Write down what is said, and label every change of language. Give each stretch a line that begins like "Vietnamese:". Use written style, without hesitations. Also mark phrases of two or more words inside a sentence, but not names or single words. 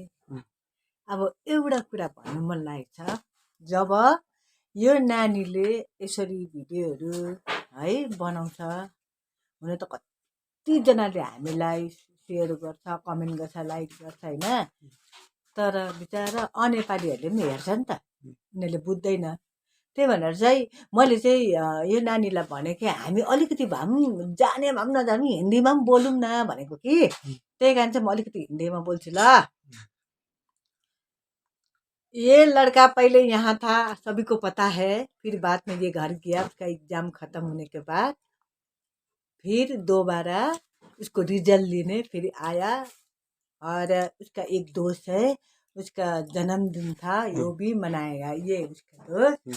Nepali: अब एउटा कुरा भन्नु मन लागेको छ, जब यो नानीले यसरी भिडियोहरू है बनाउँछ, हुन त कतिजनाले हामीलाई सेयर गर्छ, कमेन्ट गर्छ, लाइक गर्छ होइन, तर बिचरा अनेपालीहरूले पनि हेर्छ नि त, उनीहरूले बुझ्दैन। त्यही भनेर चाहिँ मैले चाहिँ यो नानीलाई भने कि हामी अलिकति भए पनि जाने भए पनि नजाने पनि हिन्दीमा पनि बोलौँ न भनेको कि। त्यही कारण चाहिँ म अलिकति हिन्दीमा बोल्छु ल।
Hindi: ये लड़का पहले यहाँ था, सभी को पता है। फिर बाद में ये घर गया, उसका एग्जाम खत्म होने के बाद फिर दोबारा उसको रिजल्ट लेने फिर आया। और उसका एक दोस्त है, उसका जन्मदिन था, यो भी मनाएगा ये उसका दोस्त।